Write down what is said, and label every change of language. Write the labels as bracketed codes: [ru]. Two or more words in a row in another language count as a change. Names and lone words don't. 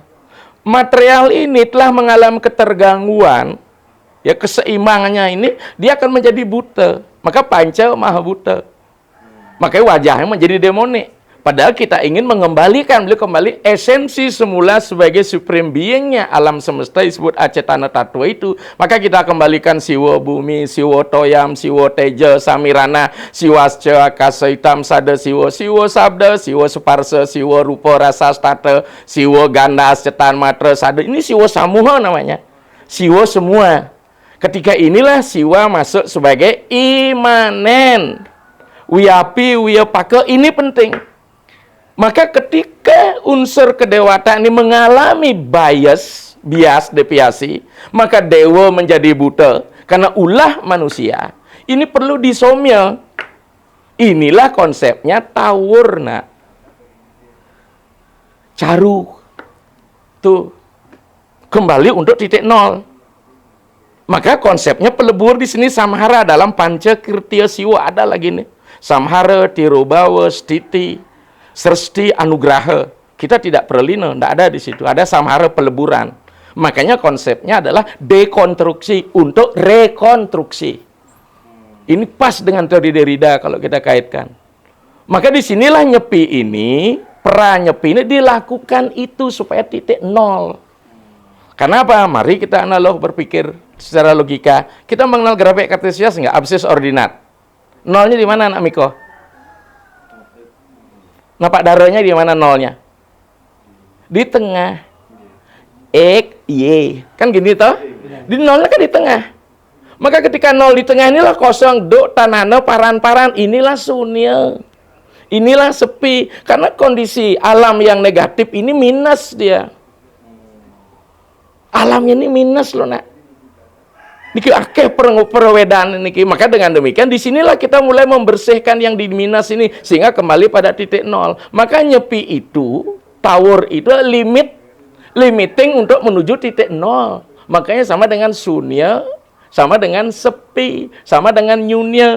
[id] Material ini telah mengalami ketergangguan, ya keseimbangannya ini, dia akan menjadi buta. Maka [sa] panca mahabhuta. [id] Makanya wajahnya menjadi demonik. Padahal kita ingin mengembalikan beliau kembali esensi semula sebagai [en] supreme being- [id] nya alam semesta disebut Acetana Tattwa itu. Maka kita kembalikan Siwa Bumi, Siwa Toyam, Siwa Teja, Samirana, Siwasca, Akasa Hitam, Sada Siwa, Siwa Sabda, Siwa Suparsa, Siwa Rupa Rasa Stata, Siwa Ganda Acetan Matra Sada. Ini Siwa Samuha namanya. Siwa semua. Ketika inilah Siwa masuk sebagai imanen. [sa] Wiyapi, wiyapaka, [id] ini penting. Maka ketika unsur kedewatan ini mengalami bias, bias, deviasi, maka dewa menjadi buta. Karena ulah manusia, ini perlu disomya. Inilah konsepnya tawur, nak. Caru. Tuh. Kembali untuk titik nol. Maka konsepnya pelebur di sini samhara dalam [sa] panca kirtia siwa [id] ada lagi nih. [sa] Samhara, tirobawa, stiti, sresti, anugraha. [id] Kita tidak perlina, tidak ada di situ. Ada samhara peleburan. Makanya konsepnya adalah dekonstruksi untuk rekonstruksi. Ini pas dengan teori Derrida kalau kita kaitkan. Maka disinilah nyepi ini, pra-nyepi ini dilakukan itu supaya titik nol. Kenapa? Mari kita analog berpikir secara logika. Kita mengenal grafik kartesius nggak? Absis ordinat. Nolnya di mana, anak Miko? Napak darahnya di mana nolnya? Di tengah. X, Y. Kan gini toh? Di nolnya kan di tengah. Maka ketika nol di tengah inilah kosong, do, tanana, paran-paran. Inilah sunya. Inilah sepi. Karena kondisi alam yang negatif ini minus dia. Alamnya ini minus loh, nak. [ban] Niki akeh perwedaan niki. [id] Maka dengan demikian disinilah kita mulai membersihkan yang di minus ini sehingga kembali pada titik nol. Maka nyepi itu, tower itu limiting untuk menuju titik nol. Makanya sama dengan sunya, sama dengan sepi, sama dengan nyunya.